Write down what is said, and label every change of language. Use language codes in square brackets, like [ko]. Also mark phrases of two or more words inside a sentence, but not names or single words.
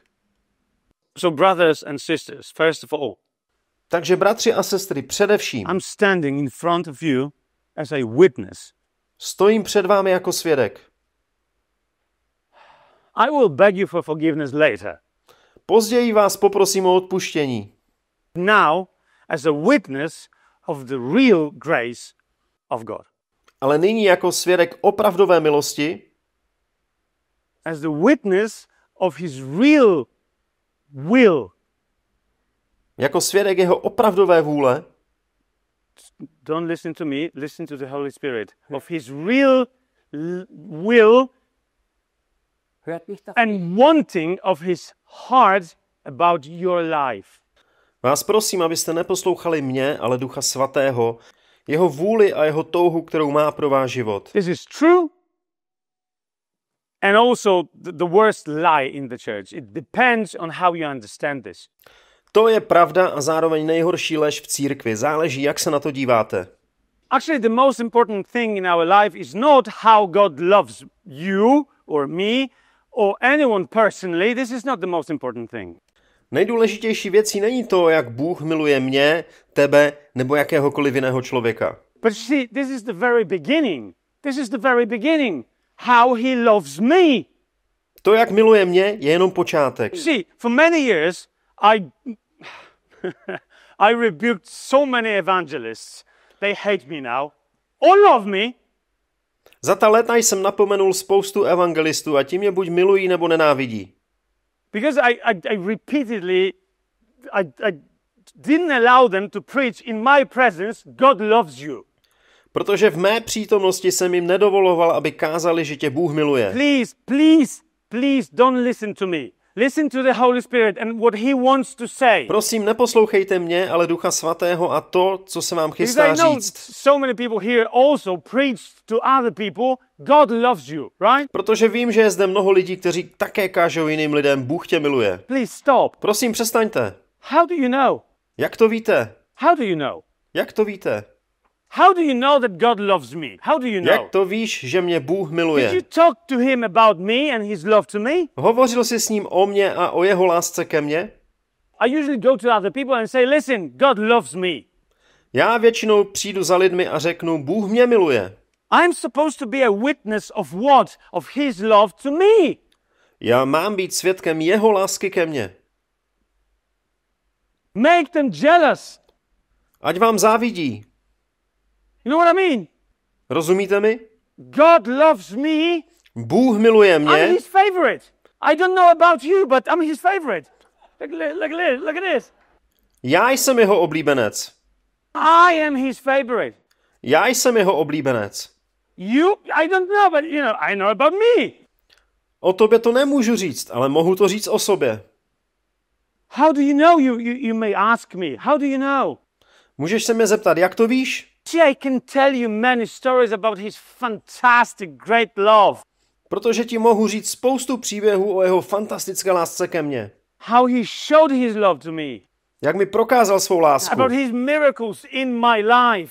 [en] So brothers and sisters, first of all, [cs] Takže bratři a sestry, především [en] I'm standing in front of you as a witness. [cs] stojím před vámi jako svědek. [en] I will beg you for forgiveness later. [cs] Později vás poprosím o odpuštění. [en] Now, as a witness of the real grace of God. [cs] Ale nyní jako svědek opravdové milosti, [en] as the witness of his real will. [cs] jako svědek jeho opravdové vůle, [en] Don't listen to me, listen to the Holy Spirit. Of his real will and wanting of his heart about your life. [cs] vás prosím, abyste neposlouchali mě, ale Ducha Svatého, jeho vůli a jeho touhu, kterou má pro váš život. [en] This is true. And also the worst lie in the church. It depends on how you understand this. [cs] To je pravda a zároveň nejhorší lež v církvi. Záleží, jak se na to díváte. [en] Actually, the most important thing in our life is not how God loves you or me or anyone personally. This is not the most important thing. [cs] Nejdůležitější věcí není to, jak Bůh miluje mě, tebe nebo jakéhokoliv jiného člověka. [en] But see, this is the very beginning. This is the very beginning. How he loves me. [cs] To, jak miluje mě, je jenom počátek. [en] See, for many years, I rebuked so many evangelists. They hate me now. Or love me. [cs] Za ta léta jsem napomenul spoustu evangelistů a ti mě buď milují nebo nenávidí. [en] Because I repeatedly, I didn't allow them to preach in my presence, God loves you. [cs] Protože v mé přítomnosti jsem jim nedovoloval, aby kázali, že tě Bůh miluje. [en] Please don't listen to me. Listen to the Holy Spirit and what he wants to say. [cs] Prosím, neposlouchejte mě, ale Ducha Svatého a to, co se vám chystá říct. [en] So many people here also preach to other people, God loves you, right? [cs] Protože vím, že je zde mnoho lidí, kteří také kážou jiným lidem, Bůh tě miluje. [en] Please stop. [cs] Prosím, přestaňte. [en] How do you know? [cs] Jak to víte? [en] How do you know? [cs] Jak to víte? [en] How do you know that God loves me? How do you know? [cs] Jak to víš, že mě Bůh miluje? [en] Did you talk to him about me and his love to me? [cs] Hovořil jsi s ním o mně a o jeho lásce ke mně? [en] I usually go to other people and say, listen, God loves me. [cs] Já většinou přijdu za lidmi a řeknu, Bůh mě miluje. [en] I'm supposed to be a witness of what? Of his love to me. [cs] Já mám být svědkem jeho lásky ke mně. [en] Make them jealous. [cs] Ať vám závidí. [en] You know what I mean? [cs] Rozumíte mi? [en] God loves me. [cs] Bůh miluje [en] I'm [cs] mě. [en] his favorite. I don't know about you, but I'm his favorite. Look at this. [cs] Já jsem jeho oblíbenec. [en] I am his favorite. [cs] Já jsem jeho oblíbenec. [en] I don't know, but I know about me. [cs] O tobě to nemůžu říct, ale mohu to říct o sobě. [en] How do you know? You may ask me. How do you know? [cs] Můžeš se mě zeptat, jak to víš? [en] See, I can tell you many stories about his fantastic, great love. [cs] Protože ti mohu říct spoustu příběhů o jeho fantastické lásce ke mně. [en] How he showed his love to me. [cs] Jak mi prokázal svou lásku. [en] About his miracles in my life.